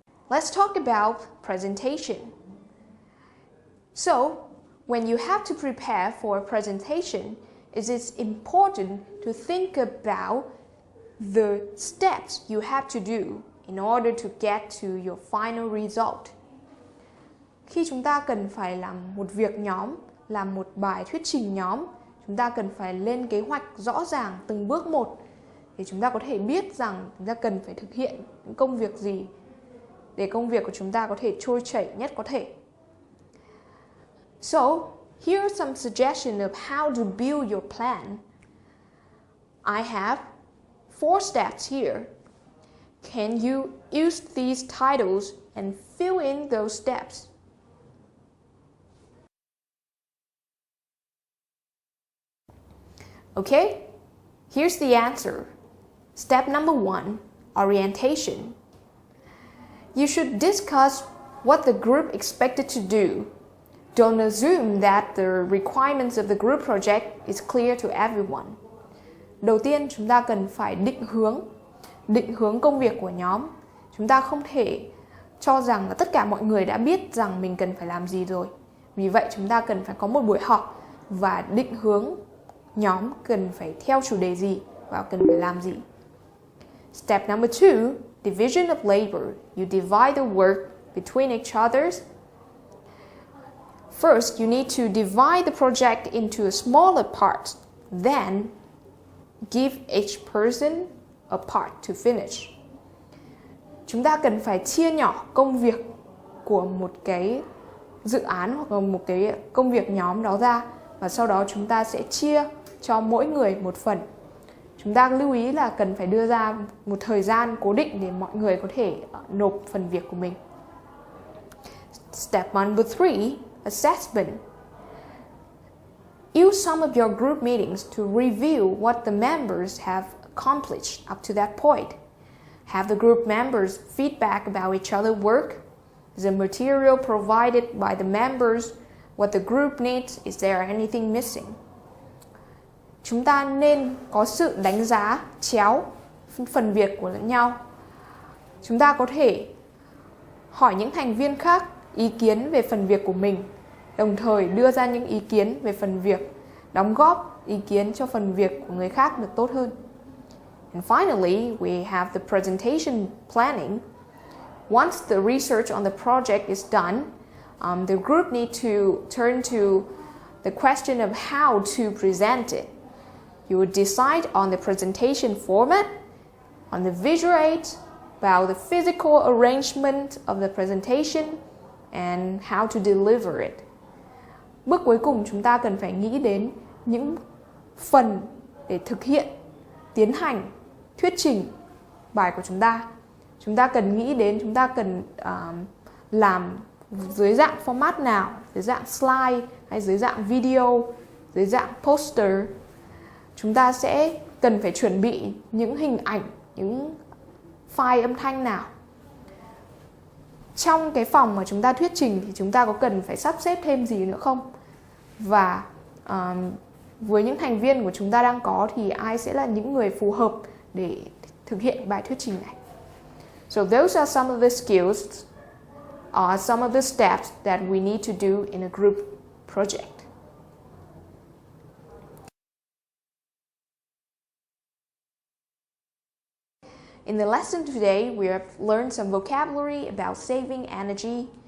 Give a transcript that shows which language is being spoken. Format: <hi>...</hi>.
<en>Let's talk about presentation. So, when you have to prepare for a presentation, it is important to think about the steps you have to do in order to get to your final result.</en> <vi>Khi chúng ta cần phải làm một việc nhóm, làm một bài thuyết trình nhóm, chúng ta cần phải lên kế hoạch rõ ràng từng bước một để chúng ta có thể biết rằng chúng ta cần phải thực hiện những công việc gì để công việc của chúng ta có thể trôi chảy nhất có thể.</vi> <en>So, here are some suggestions of how to build your plan. I have 4 steps here. Can you use these titles and fill in those steps? Okay, here's the answer. Step number 1, orientation. You should discuss what the group expected to do. Don't assume that the requirements of the group project is clear to everyone.</en> <vi>Đầu tiên, chúng ta cần phải định hướng công việc của nhóm. Chúng ta không thể cho rằng là tất cả mọi người đã biết rằng mình cần phải làm gì rồi. Vì vậy, chúng ta cần phải có một buổi họp và định hướng nhóm cần phải theo chủ đề gì và cần phải làm gì.</vi> <en>Step number 2, division of labor. You divide the work between each others. First, you need to divide the project into smaller parts. Then, give each person a part to finish.</en> <vi>Chúng ta cần phải chia nhỏ công việc của một cái dự án hoặc là một cái công việc nhóm đó ra và sau đó chúng ta sẽ chia cho mỗi người một phần. Chúng ta lưu ý là cần phải đưa ra một thời gian cố định để mọi người có thể nộp phần việc của mình.</vi> <en>Step number 3, assessment. Use some of your group meetings to review what the members have accomplished up to that point. Have the group members feedback about each other's work. Is the material provided by the members what the group needs? Is there anything missing?</en> <vi>Chúng ta nên có sự đánh giá chéo phần việc của lẫn nhau. Chúng ta có thể hỏi những thành viên khác ý kiến về phần việc của mình, đồng thời đưa ra những ý kiến về phần việc, đóng góp ý kiến cho phần việc của người khác được tốt hơn.</vi> <en>And finally, we have the presentation planning. Once the research on the project is done, the group need to turn to the question of how to present it. You will decide on the presentation format, on the visual aids, about the physical arrangement of the presentation, and how to deliver it.</en> <vi>Bước cuối cùng chúng ta cần phải nghĩ đến những phần để thực hiện, tiến hành, thuyết trình bài của chúng ta. Chúng ta cần nghĩ đến chúng ta cần làm dưới dạng format nào, dưới dạng slide hay dưới dạng video, dưới dạng poster. Chúng ta sẽ cần phải chuẩn bị những hình ảnh, những file âm thanh nào. Trong cái phòng mà chúng ta thuyết trình thì chúng ta có cần phải sắp xếp thêm gì nữa không? Và với những thành viên của chúng ta đang có thì ai sẽ là những người phù hợp để thực hiện bài thuyết trình này?</vi> <en>So those are some of the skills, some of the steps that we need to do in a group project. In the lesson today, we have learned some vocabulary about saving energy.</en>